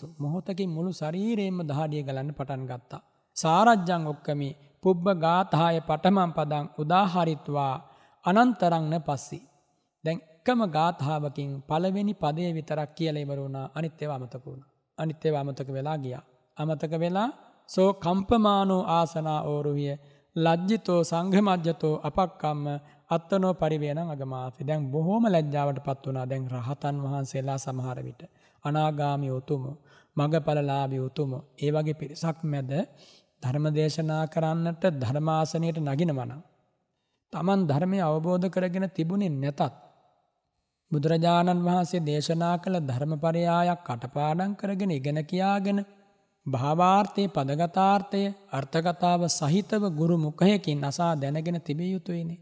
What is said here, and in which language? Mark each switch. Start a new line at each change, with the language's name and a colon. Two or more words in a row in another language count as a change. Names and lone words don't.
Sinhala: මොහොතකින් මුළු ශරීරයෙන්ම දහඩිය ගලන්න පටන් ගත්තා.
Pali: සාරජ්ජං ඔක්කමි පුබ්බ ගාථාය පඨමං පදං උදාහරිත්වා අනන්තරං න පස්සි.
Sinhala: දැන් එකම ගාථාවකින් පළවෙනි පදය විතරක් කියලා ඉවර වුණා. අනිත් ඒවා අමතක වුණා. අනිත් ඒවා අමතක වෙලා ගියා. අමතක වෙලා
Pali: සෝ කම්පමානෝ ආසනා ඕරුහිය ලජ්ජිතෝ සංඝමජ්ජතෝ අපක්කම්ම අත්තනෝ පරිවේනං අගමාති.
Sinhala: දැන් බොහෝම ලැජ්ජාවටපත් වුණා. දැන් රහතන් වහන්සේලා සමහර විට අනාගාමී උතුමෝ මගපලලාභී උතුමෝ ඒ වගේ පිරිසක් මැද ධර්ම දේශනා කරන්නට ධර්මාසනයට නගිනවනම් තමන් ධර්මය අවබෝධ කරගෙන තිබුණේ නැතත් බුදුරජාණන් වහන්සේ දේශනා කළ ධර්මපරයායක් කටපාඩම් කරගෙන ඉගෙන කියාගෙන භාවාර්ථයේ පදගතාර්ථය අර්ථකතාව සහිතව ගුරු මුඛයකින් අසා දැනගෙන තිබිය යුතුයිනේ.